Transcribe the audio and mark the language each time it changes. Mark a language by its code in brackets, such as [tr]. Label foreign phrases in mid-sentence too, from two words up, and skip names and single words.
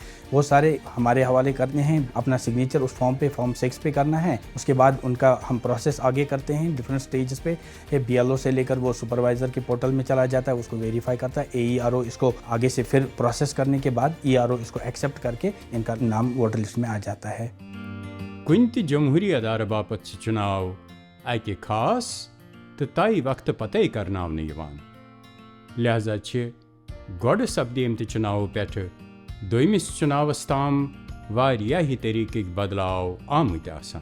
[ur] وہ سارے ہمارے حوالے کرنے ہیں، اپنا سگنیچر اس فارم پہ، فارم 6 پہ کرنا ہے. اس کے بعد ان کا ہم پروسیس آگے کرتے ہیں [en] different stages [ur] پہ. BLO سے لے کر وہ سپروائزر کے پورٹل میں چلا جاتا ہے، اس کو ویریفائی کرتا ہے. AERO اس کو آگے سے پھر پروسیس کرنے کے بعد ERO اس کو ایکسیپٹ کر کے ان کا نام [en] voter list [ur] میں آ جاتا ہے. [ks] کن تہ جمہوری ادارہ باپت چناو اکہ خاص تو طے وقت پتہ کرناونہ یوان، لہذا گۄڈٕ سپدیمتہِ چناو پٮ۪ٹھٕ دویمس چناوس تام واریاہی طریقٕکۍ بدلاو آمٕتۍ آسان.